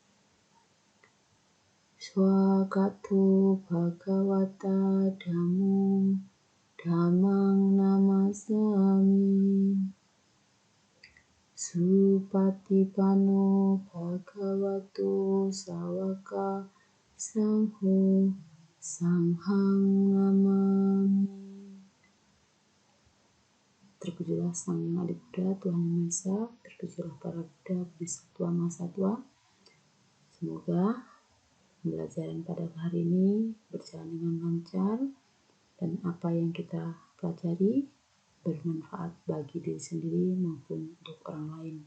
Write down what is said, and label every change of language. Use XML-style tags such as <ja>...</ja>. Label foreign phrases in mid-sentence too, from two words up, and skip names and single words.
<pi>Swagato Bhagavata Dhammang Namasami. Supatipano Bhagavato Sawaka Sangho Sanghang Namami.</pi> <id>Terpujilah Sang Yang Adi Buddha, Tuhan Yang Maha Esa. Terpujilah para Buddha, Bodhisattva, Mahasatwa. Semoga pembelajaran pada hari ini berjalan dengan lancar dan apa yang kita pelajari bermanfaat bagi diri sendiri maupun untuk orang lain.</id>